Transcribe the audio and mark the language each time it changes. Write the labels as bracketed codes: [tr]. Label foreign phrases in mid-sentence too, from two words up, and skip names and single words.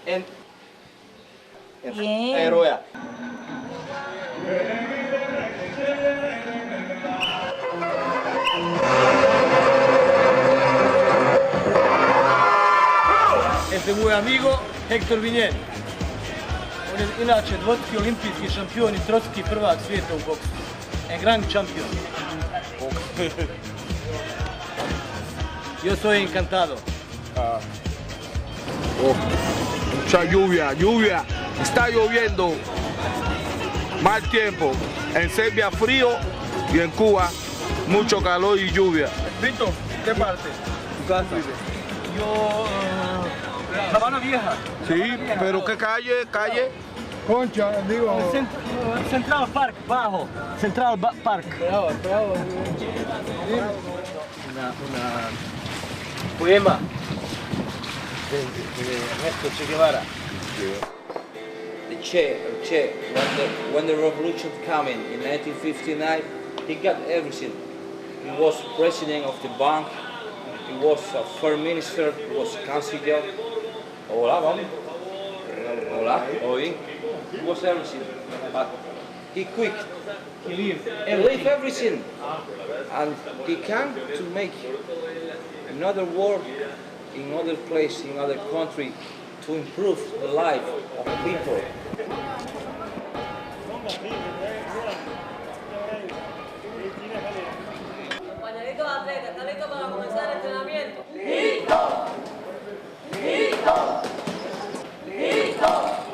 [es] Bien. Héroe. Este es mi amigo Hector Viñen. [bs] On je inače dvostruki olimpijski šampion i trostruki prvak svijeta u boksu. [es] En gran champion. Yo soy encantado. Mucha lluvia. Está lloviendo. Mal tiempo. En Serbia frío y en Cuba mucho calor y lluvia. Vito, ¿qué parte? Tu casa. Yo Sabana Vieja. Sí, pero ¿qué calle? ¿Calle? Concha, digo... Central Park, bajo. Central Park. Bravo. Una poema de Ernesto Che Guevara. [en] The Che, when the revolution came in 1959, he got everything. He was president of the bank, he was a foreign minister, he was canciller. [es] Hola, vamos. Hola, oi. [en] He was everything, but he quit. He lived Everything. And he came to make another world, in other place, in other country, to improve the life of the people. [es] Compañeritos atletas, ¿están listos para comenzar el entrenamiento? ¡Listo! ¡Listo! ¡Listo!